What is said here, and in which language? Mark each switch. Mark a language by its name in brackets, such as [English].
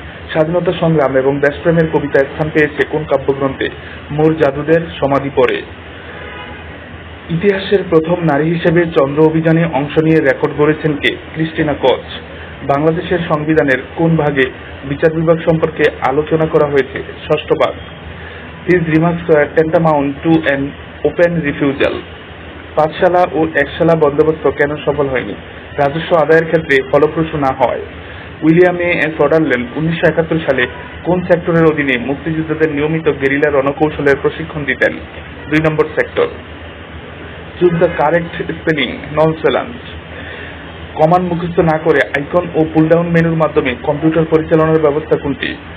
[Bangla] স্বাধীনতা সংগ্রাম এবং দেশপ্রেমের কবিতায় স্থান পেয়েছে কোন কাব্যগ্রন্থে? মোর জাদুদের সমাধি পড়ে। ইতিহাসের প্রথম নারী হিসেবে চন্দ্র অভিযানে অংশ নিয়ে রেকর্ড গড়েছেন কে? Christina Koch. বাংলাদেশের সংবিধানের কোন ভাগে বিচার বিভাগ সম্পর্কে আলোচনা করা হয়েছে? ষষ্ঠ ভাগ। [English] These remarks were tantamount to an open refusal. [Bangla] পাঠশালা ও একশালা বন্দোবস্ত কেন সফল হয়নি? রাজস্ব আদায়ের ক্ষেত্রে ফলপ্রসূ না হয়। উইলিয়াম এ সাদারল্যান্ড 1971 সালে কোন সেক্টরের অধীনে মুক্তিযোদ্ধাদের নিয়মিত গেরিলা রণকৌশলের প্রশিক্ষণ দিতেন? 2 নম্বর sector. [English] Choose the correct spelling? [Bangla] ননসেলান্স। Command মুখস্থ না করে আইকন ও পুলডাউন মেনুর মাধ্যমে কম্পিউটার পরিচালনার ব্যবস্থা কোনটি?